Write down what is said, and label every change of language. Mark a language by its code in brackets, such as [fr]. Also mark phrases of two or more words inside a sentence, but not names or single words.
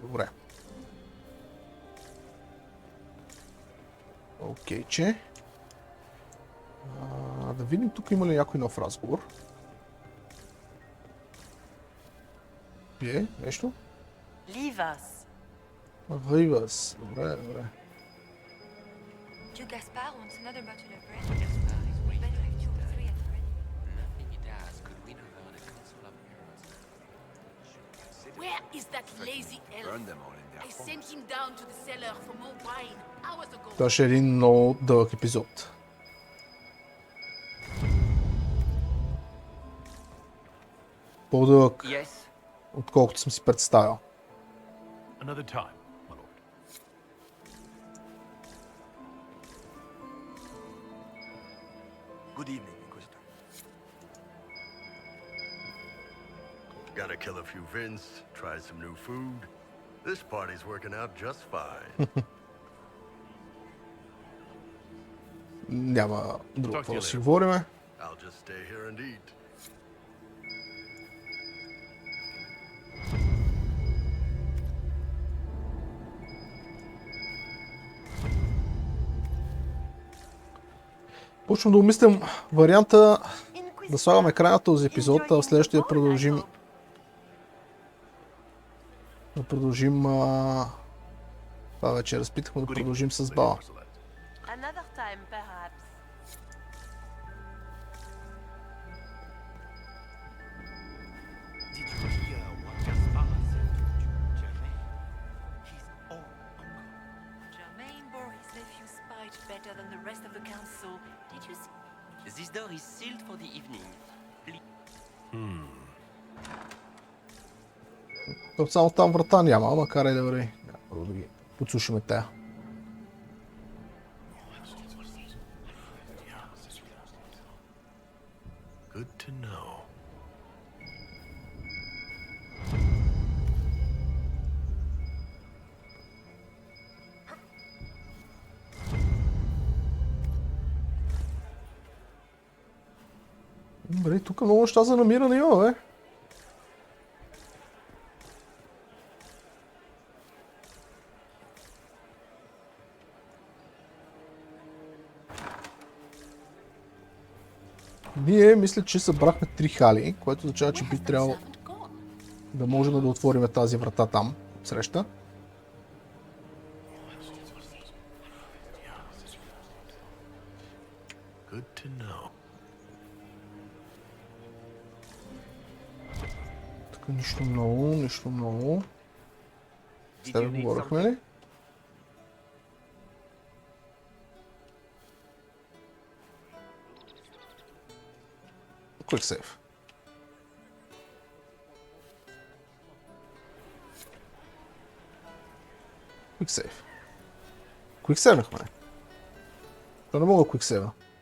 [bg] Добре. Окей, че. Да видим тук има ли някой нов разговор. Нещо? Ливас. Ливас. Добре, добре. [en] Gaspard wants another bottle of bread. Gaspard is waiting. Better have 2 or 3 at the ready. Nothing he does could win over the Council of Heroes. Where is that lazy elf? Burn them all in their I sent him down to the cellar for more wine hours ago. [bg] Това ще е един много дълъг епизод. По-дълъг, отколкото съм си представил. [en] Another time, my lord. Good evening, Inquisitor. Gotta kill a few Vince, try some new food. This party's working out just fine. [bg] Няма друго какво да си говориме. [en] I'll just stay here and eat. [bg] Почвам да умислям варианта да слагаме край на този епизод, а в следващия продължим. Да продължим. Това вече разпитахме, да продължим с Бала. [en] Another time, perhaps. Did you hear what Gaspard said to Germain? He's all uncle. Germain bore his nephew's spite better than the rest of the council. Did you see? This door is sealed for the evening. [bg] Само там врата няма, макар и да върви. Първо да ги подслушаме тая. [en] Good to know. [bg] Добре, тук много неща за намиране има, бе. Ние мисля, че събрахме 3 хали, което означава, че би трябвало да можем да отворим тази врата там, среща. [en] Good to know. [bg] Тук нищо много, нищо много. С тебе говорихме ли? [en] Quick save. Quick save. Quick save- [bg] нахме. То не мога [en] quick save- [bg] а.